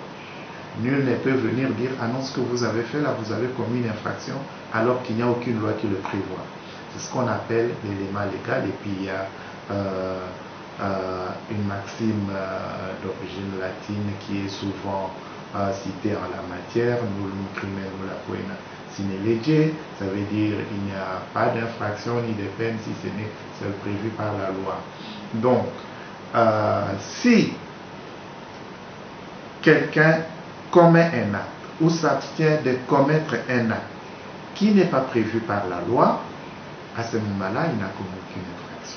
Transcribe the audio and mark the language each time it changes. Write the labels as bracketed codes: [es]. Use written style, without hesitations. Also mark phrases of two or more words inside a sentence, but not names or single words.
[fr] Nul ne peut venir dire « Ah non, ce que vous avez fait là, vous avez commis une infraction » alors qu'il n'y a aucune loi qui le prévoit. C'est ce qu'on appelle l'élément légal. Et puis il y a une maxime d'origine latine qui est souvent citée en la matière, « [la] nullum crimen nulla poena sine lege », [fr] ça veut dire il n'y a pas d'infraction ni de peine si ce n'est celle prévue par la loi. Donc, si quelqu'un commet un acte ou s'abstient de commettre un acte qui n'est pas prévu par la loi, à ce moment-là, il n'a commis aucune infraction.